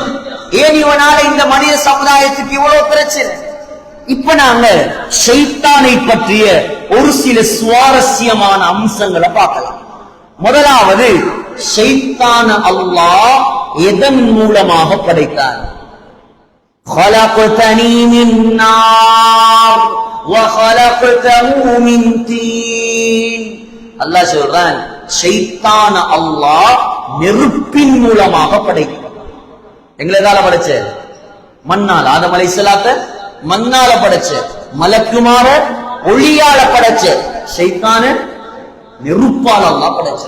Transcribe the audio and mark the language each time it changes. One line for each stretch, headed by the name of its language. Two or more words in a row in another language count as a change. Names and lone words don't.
Tamil: ஏன் இவனால இந்த மனித சமுதாயத்துக்கு இவ்வளவு பிரச்சனை? இப்ப நாங்க ஷைத்தானை பற்றிய ஒரு சில சுவாரஸ்யமான அம்சங்களை பார்க்கலாம். முதலாவது, ஷைத்தான அல்லாஹ் எதன் மூலமாக படைத்தார்?
Arabic: خلقتني من نار وخلقته من طين.
Tamil: அல்லாஹ் சொல்றான், ஷைத்தான அல்லாஹ் நெருப்பின் மூலமாக படைத்தார். எங்களை எதால படைச்ச? மண்ணால. ஆதம் அலைஹிஸ்ஸலாத்தை மண்ணால படைச்ச, மலக்குமார ஒளியால படைச்ச, ஷைத்தான நெருப்பால அல்லாஹ் படைச்சார்.